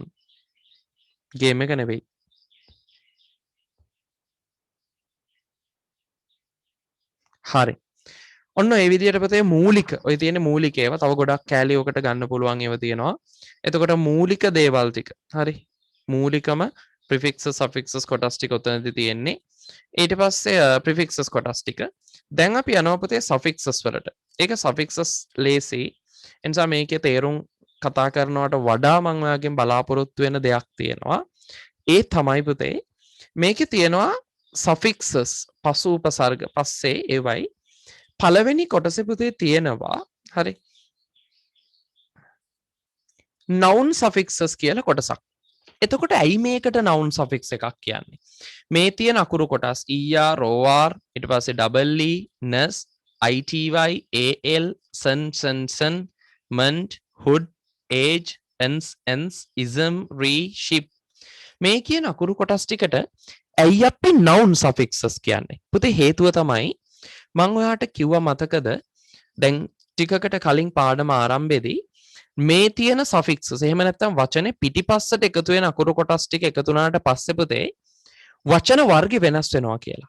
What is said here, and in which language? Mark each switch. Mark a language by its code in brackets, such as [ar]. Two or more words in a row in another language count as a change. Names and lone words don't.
[si] ගේම් එක නෙවෙයි. හරි. ඔන්න ඒ විදිහට පුතේ මූලික ඔය තියෙන මූලික ඒවා තව ගොඩක් කැලි ඔකට ගන්න පුළුවන් ඒවා තියෙනවා. එතකොට මූලික දේවල් ටික. හරි. මූලිකම [en] prefixes suffixes [si] කොටස් ටික උතනදී තියෙන්නේ. ඊට පස්සේ prefixes කොටස් ටික. දැන් අපි යනවා පුතේ suffixes වලට. ඒක suffixes ලේසි. එනිසා මේකේ තේරුම් කතා කරනවට වඩා මම ඔයාගෙන් බලාපොරොත්තු වෙන දෙයක් තියෙනවා. ඒ තමයි පුතේ මේකේ තියෙනවා suffixes පසු උපසර්ග පස්සේ ඒවයි පළවෙනි කොටසේ පුතේ තියෙනවා හරි [en] noun suffixes [si] කියලා කොටසක්. එතකොට ඇයි මේකට [en] noun suffix [si] එකක් කියන්නේ? මේ තියෙන අකුරු කොටස් [en] er or [si] ඊට පස්සේ [en] double e nes ity al sen mend hood age ens ism re ship [si] මේ කියන අකුරු කොටස් ටිකට ඇයි අපි [en] noun suffixes [si] කියන්නේ? පුතේ හේතුව තමයි මම ඔයාට කිව්වා මතකද දැන් ටිකකට කලින් පාඩම ආරම්භයේදී මේ තියෙන suffixes එහෙම නැත්නම් වචනේ පිටිපස්සට එකතු වෙන අකුරු කොටස් ටික එකතු වුණාට පස්සේ පුතේ වචන වර්ග වෙනස් වෙනවා කියලා.